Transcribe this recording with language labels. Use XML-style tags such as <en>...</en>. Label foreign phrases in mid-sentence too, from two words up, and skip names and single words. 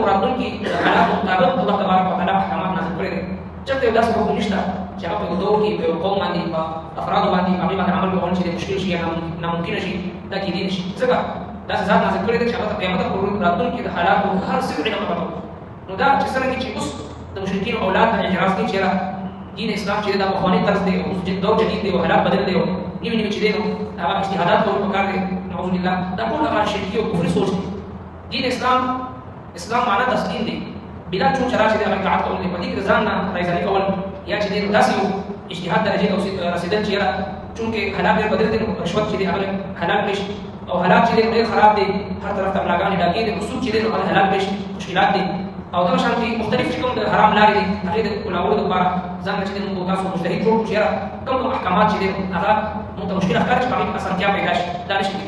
<ps>راتلونکي د حالاتو مطابق الله تبارک وتعالی احکامات نازل کړي دي چېرته یو داسې حکم نشته چې هغه په یو دور کې په یو قوم باندې په افرادو باندې هغې باندې عمل کول چې مشکل شي یا ناممکنه شي دا کېدی نه شي ځکه داسې ذات نازل کړی دی چې هغه د قیامت پورې راتلونکي د حالاتو هر څه علم پته نو دا چې څرنګه چې اوس د مشرکینو اولاد ته اعتراض کوي چې یاره دین اسلام چې دا پخواني طرز دی اوس دور جدید دی او حالات بدل دی او نوي نوي چې دی نو هغه اجتهادات کول پکار دی</ps> <ar>نعوذ بالله</ar> <ps>دا ټول هغه شرکي او کفري سوچ دی دین اسلام معنا تسلیم دی</ps> <fa>بلا چون چرا</fa> <ps>چې د اطاعت کول دی په دې کې ځان نه راځي کول یا چې دی داسې یو اجتهاد درجه ته رسیدل چې یاره چونکې حالات ډېر بدل دي نو رشوت چې دی هغه حالات نشي او حالات چې دی ډېر خراب دي هر طرف ته بلاګانې ډاکې دي سود چې دی نو هغه حالات نشي مشکلات دي او دغه شان دي مختلف چې کوم د حرام لارې دي هغې د کلاولو دپاره ځان چې دی موږ تاسو مجتهد جوړ کړو چې یاره کوم احکامات چې دی هغه موږ ته مشکل ښکاري چې په هغې کې اسانتیا پیدا شي دا نشي کېدی</ps>